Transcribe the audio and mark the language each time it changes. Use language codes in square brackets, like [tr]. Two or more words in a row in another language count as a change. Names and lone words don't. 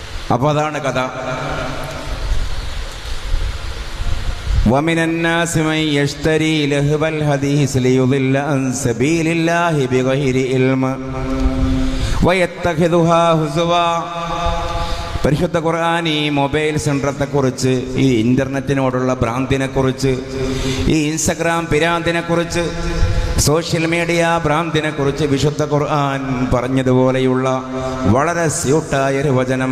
[ml] അപ്പൊ അതാണ് കഥ. [ar] ومن الناس من يشتري لهو الحديث ليضل عن سبيل الله بغير علم ويتخذها هزوا. [ml] പരിശുദ്ധ ഖുർആൻ ഈ മൊബൈൽ സെൻട്രത്തെ കുറിച്ച്, ഈ ഇന്റർനെറ്റിനോടുള്ള ഭ്രാന്തിനെ കുറിച്ച്, ഈ ഇൻസ്റ്റഗ്രാം പിരാന്തിനെ കുറിച്ച്, [en] social media [ml] ഭ്രാന്തിനെ കുറിച്ച് വിശുദ്ധ ഖുർആൻ പറഞ്ഞതുപോലെയുള്ള വളരെ സ്യൂട്ടായൊരു വചനം.